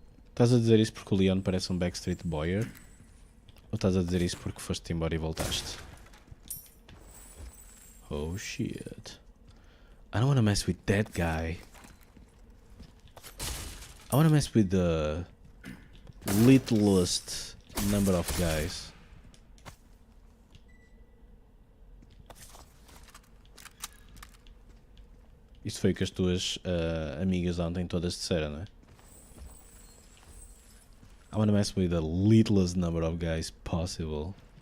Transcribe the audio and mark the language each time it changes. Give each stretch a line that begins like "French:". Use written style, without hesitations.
Portuguese: Estás a dizer isso porque o Leon parece um Backstreet Boyer? Ou estás a dizer isso porque foste embora e voltaste?
English: Oh shit. I don't want to mess with that guy. I want to mess with the littlest number of guys.
Portuguese: Isto foi o que as tuas amigas ontem todas disseram, não é?
English: I want to mess with the littlest number of guys possible.